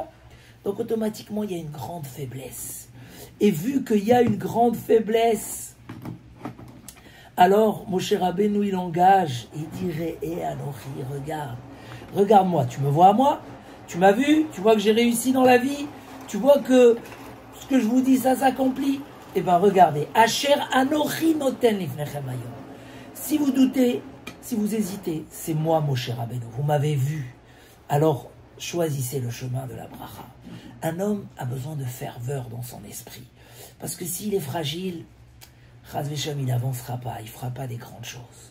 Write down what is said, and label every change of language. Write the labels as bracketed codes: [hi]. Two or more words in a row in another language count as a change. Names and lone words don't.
[fr] Donc automatiquement, il y a une grande faiblesse. Et vu qu'il y a une grande faiblesse, alors Moshe Rabbeinu, il engage, il dirait, Anochi, regarde-moi, tu me vois à moi, tu m'as vu, tu vois que j'ai réussi dans la vie, tu vois que ce que je vous dis, ça s'accomplit. Eh bien regardez, [he] אשר אנכי נותן לפניכם היום. [fr] Si vous doutez, si vous hésitez, c'est moi Moshe Rabbeinu, vous m'avez vu. Alors choisissez le chemin de la bracha. Un homme a besoin de ferveur dans son esprit. Parce que s'il est fragile, [he] חס ושלום, [fr] il n'avancera pas, il ne fera pas des grandes choses.